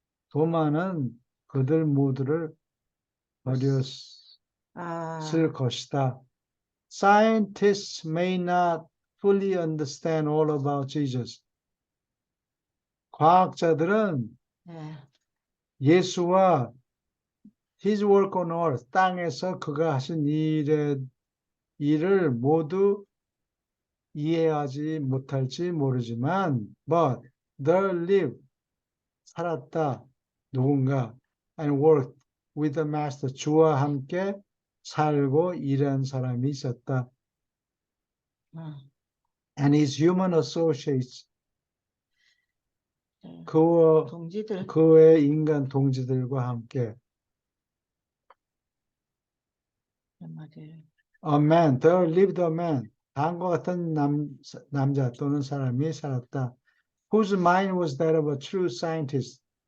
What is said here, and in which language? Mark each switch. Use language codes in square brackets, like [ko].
[ko] 도마는 그들 모두를 버렸을 것이다. [en] Scientists may not fully understand all about Jesus. [ko] 과학자들은 예수와 [en] His work on earth, [ko] 땅에서 그가 하신 일을 모두 이해하지 못할지 모르지만, [en] but they live, [ko] 살았다, 누군가, [en] and worked with the master, [ko] 주와 함께 살고 일한 사람이 있었다. [en] And his human associates, [ko] 그의 인간 동지들과 함께 [en] a man, there lived a man, [ko] 다음과 같은 남자 또는 사람이 살았다. [en] Whose mind was that of a true scientist.